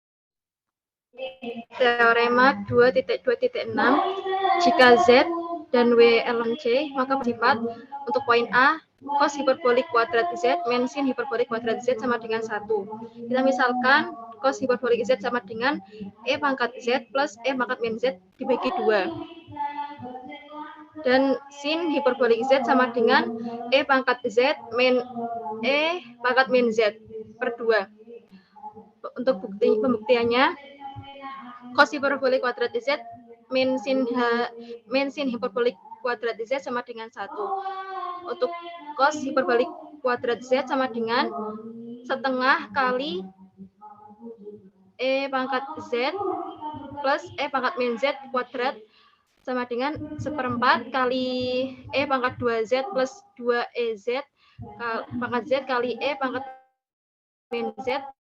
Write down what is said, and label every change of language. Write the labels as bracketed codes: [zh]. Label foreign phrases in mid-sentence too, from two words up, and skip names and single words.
[id] Teorema 2.2.6, jika Z dan W ln C, maka bersifat untuk poin A, cos hiperbolik kuadrat Z min sin hiperbolik kuadrat Z sama dengan 1. Kita misalkan cos hiperbolik Z sama dengan E pangkat Z plus E pangkat min Z dibagi 2. Dan sin hiperbolik Z sama dengan E pangkat Z min E pangkat min Z per 2. Untuk pembuktiannya, cos hiperbolik kuadrat Z min sin hiperbolik kuadrat Z sama dengan 1. Untuk cos hiperbolik kuadrat Z sama dengan setengah kali E pangkat Z plus E pangkat min Z kuadrat sama dengan seperempat kali E pangkat 2Z plus 2EZ pangkat Z kali E pangkat min Z